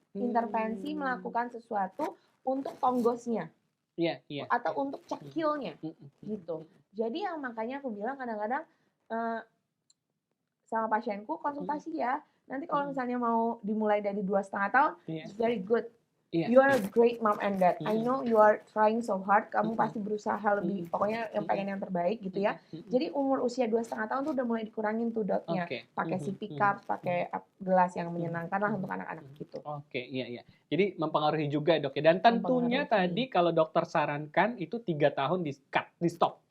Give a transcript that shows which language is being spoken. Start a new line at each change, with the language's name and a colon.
Indonesian: Intervensi melakukan sesuatu untuk tonggosnya. Atau untuk cekilnya gitu. Jadi yang makanya aku bilang kadang-kadang sama pasienku konsultasi ya. Nanti kalau misalnya mau dimulai dari 2,5 tahun,
English: it's very good. You are a great mom and dad. I know you are trying so hard.
Indonesian: Kamu pasti berusaha lebih, pokoknya yang pengen yang terbaik gitu ya. Jadi umur usia 2,5 tahun tuh udah mulai dikurangin tuh dotnya. Pakai sippy cups, pakai gelas yang menyenangkan lah untuk anak-anak gitu. Oke, iya. Jadi mempengaruhi juga dok ya. Dan tentunya tadi kalau dokter sarankan itu 3 tahun di cut, di stop.